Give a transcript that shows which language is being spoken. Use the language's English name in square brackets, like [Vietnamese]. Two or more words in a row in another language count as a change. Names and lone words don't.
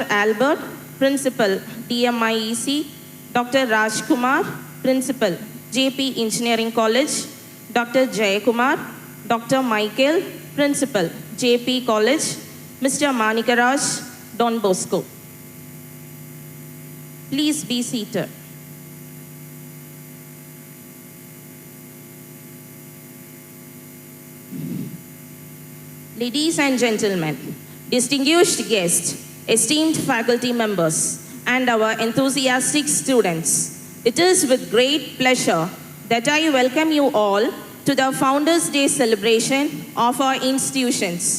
[English] Albert, Principal DMIEC, Dr. Rajkumar, Principal JP Engineering College, Dr. Jayakumar, Dr. Michael, Principal JP College, Mr. Manikaraj, Don Bosco. Please be seated. Ladies and gentlemen, distinguished guests, esteemed faculty members, and our enthusiastic students, it is with great pleasure that I welcome you all to the Founders' Day celebration of our institutions.